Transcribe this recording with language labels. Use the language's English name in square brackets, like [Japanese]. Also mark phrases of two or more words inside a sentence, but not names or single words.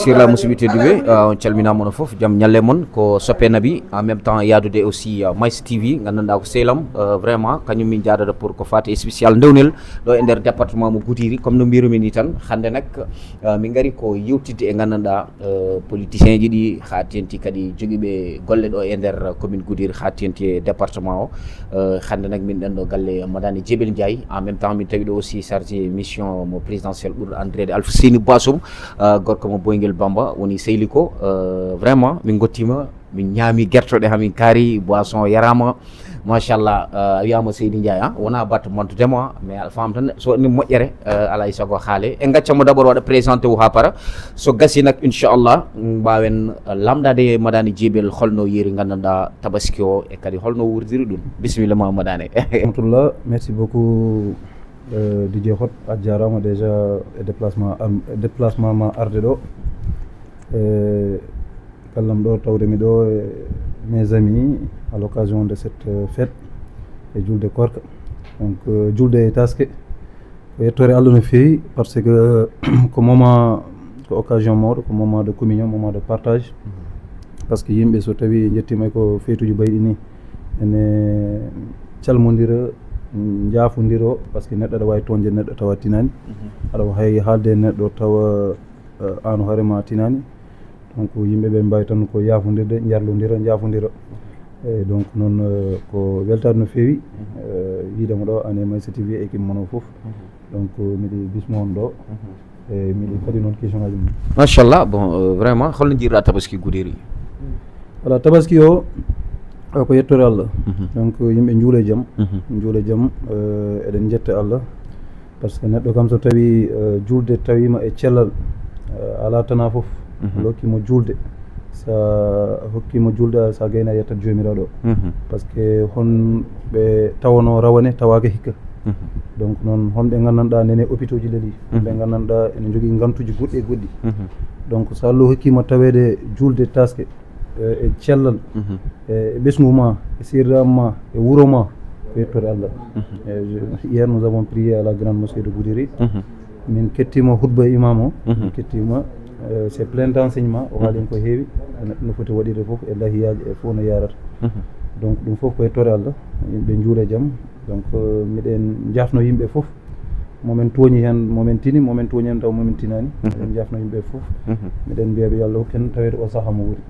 [French] Sur la possibilité de [Fula] on calmina mon fof jam nyalle mon ko soppe nabi [French] en même temps [Fula] yadude aussi Mais TV ngandanda ko selam vraiment kanyum min jaadada pour ko fati spécial ndewnel do e der département mo Goudiri comme no mbirumi ni tan hande nak min ngari ko yewtide e ngandanda politicien ji di khatenti kadi jogibe golle do e der commune Goudiri khatenti département o hande nak min den do galle madani Djebel Ndiaye [French] en même temps [Fula] min tawi do [French] aussi chargé mission [Fula] mo [French] présidentiel pour [Fula] André Alpha Sini Bassoum gorko mo boyngel Bamba woni sehli ko vraiment min gottima min ñaami gertoɗe hamin kaari boisson yarama machallah wiyama Seydi Ndiaye wona batte montudema mais alfam tan so ni moƴƴere alay sago haale en gaccamo d'abord waɗa présenté wu ha para so gasi nak inchallah mbawen lamdade madani Djebel holno yeeri gandanɗa tabaski o e kadi holno wurdiri ɗum bisimilla ma madane rahmatullah [French] merci beaucoup [Fula] Didier Hot a jarama [French] déjà déplacement [Fula] ma arde ɗo kallam ɗo tawdemi ɗo [French] mes amis à l'occasion de cette fête [Fula] e julde korka donc julde e taske ko yettore Allah no feewi [French] par ce que [Fula] ko moment ko occasion mawɗo ko [French] moment de communion moment de partage par ce que [Fula] yimɓe so tawi jettima ko feetuji bayɗi ni ene calmodira jaafodiro [French] par ce que [Fula] neɗɗo aɗa wawi toñde neɗɗo tawa tinani aɗa hay haalde neɗɗo tawa an hoorema tinani donc yimɓeɓe mbawi tan ko yafodirde jarlodira jaafodira e donc noon ko weltade no feewi yiidemo ɗo ane Maysa TV équipe mono foof donc miɗi bismo on ɗo e miɗi kadi noon question ngaji mum machallah [French] bon vraiment [Fula] holno jiiɗa tabaski Goudiri voilà tabaski o ko yettore Allah donc yimɓe juule jaam eɗen jetta Allah [French] par ce que [Fula] neɗɗo kam so tawi julde tawima e cellal ala tana foof hokkimo julde sa hokkimo julde sa gayna yettat jomiraɗo [French] par ce que [Fula] hon ɓe tawano rawane tawaka hikka donc noon honɓe gandanɗa nene hôpitaux ji leeli ɓe gandanɗa ene jogui gantuji goɗɗi e goɗɗi donc so Allah hokkima tawede julde taske e cellal e ɓesgu ma e sirdam ma e wuuro ma ko yettore Allah [French] hier nous avons prié à la grande mosquée [Fula] de Goudiri min kettima hutba imam o min kettima [French] c'est plein d'enseignement [Fula] o haalin ko heewi neɗɗo no foti waɗirde foof e lahiyaji e fof no yarata donc ɗum foof ko yettore Allah yimɓe juule jaam donc miɗen jafno yimɓe foof momin tooñi hen momin tini momin tooñi hen taw momin tinani miɗen jafno yimɓe foof miɗen mbiyaɓe yo Allah hokken tawede o saaha mo wuuri